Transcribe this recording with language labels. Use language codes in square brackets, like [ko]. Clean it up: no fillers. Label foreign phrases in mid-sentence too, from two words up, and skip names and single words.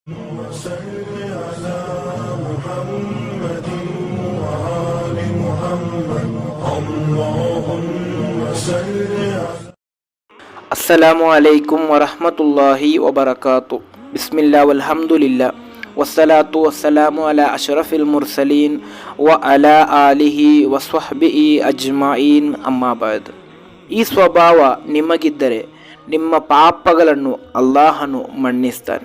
[ar] وصل على محمد وآل محمد اللهم صل على السلام عليكم ورحمة الله وبركاته. بسم الله والحمد لله والصلاة والسلام على أشرف المرسلين و على آله وصحبه أجمعين أما بعد. [kn] ಈ ಸ್ವಭಾವ ನಿಮಗಿದ್ದರೆ ನಿಮ್ಮ ಪಾಪಗಳನ್ನು ಅಲ್ಲಾಹನು ಮನ್ನಿಸ್ತಾನೆ.